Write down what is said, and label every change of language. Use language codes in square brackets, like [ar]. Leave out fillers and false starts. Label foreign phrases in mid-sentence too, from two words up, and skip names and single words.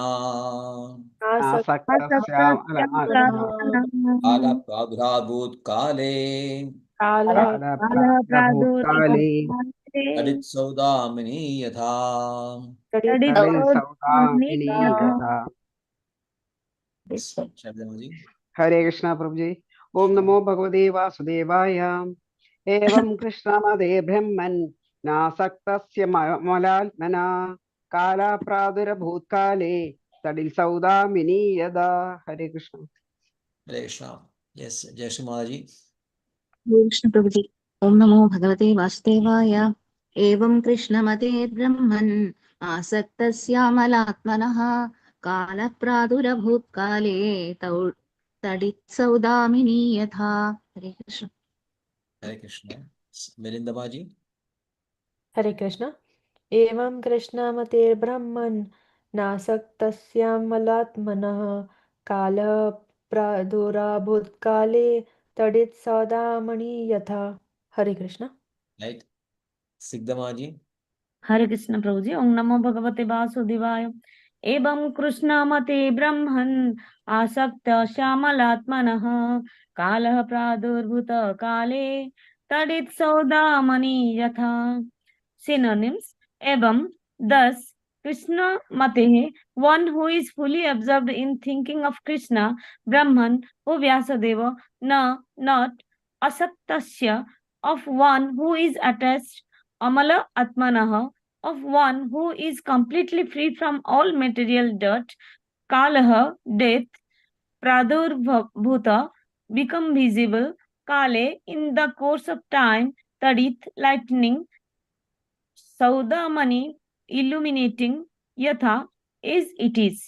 [sa] नासक्तस्य अमलात्मना कालप्रादुराभूत्काले कालप्रभूत्काले तडित्सौदामिनि यथा तडित्सौदामिनी यथा। शब्दमजी [hi] हरे कृष्णा प्रभु जी। [sa] ओम नमो भगवते वासुदेवाय। एवं कृष्णमदे ब्रह्मन् नासक्तस्य मलात्मना काला प्रादुरभूत्काले तडित्सौदामिनी यदा। [hi] हरे कृष्ण। हरे कृष्णा। यस जय श्री महाराज जी। हरे कृष्ण प्रभु जी। [sa] ओम नमो भगवते वासुदेवाय। एवं कृष्णमते ब्रह्मन् आसक्तस्यामलात्मनः कालप्रादुरभूत्काले तडित्सौदामिनी यथा। [hi] हरे कृष्ण। हरे कृष्णा। मिलिंदा जी। हरे कृष्ण। [sa] एवं कृष्णमते ब्रह्मन् नासक्तस्यामलात्मनः कालः प्रादुराभूत्काले तडित्सौदामणि यथा। [hi] हरे कृष्ण। राइट। सिद्धमा जी। हरे कृष्ण प्रभु जी। [sa] ओम नमो भगवते वासुदेवाय। एवं कृष्णमते ब्रह्मन् आसक्त श्यामलात्मनः कालः प्रादुर्भूत काले तडित्सौदामणि यथा। [en] Synonyms. Evam, thus, [sa] कृष्ण मते, [en] one who is fully absorbed in thinking of Krishna, Brahman, O Vyasadeva, na, not, Asaktasya, of one who is attached, [sa] अमल आत्मनः, [en] of one who is completely free from all material dirt, Kalaha, death, Pradurbhuta, become visible, Kale, in the course of time, Tadith, lightning, Saudamani, illuminating, Yatha, is it is.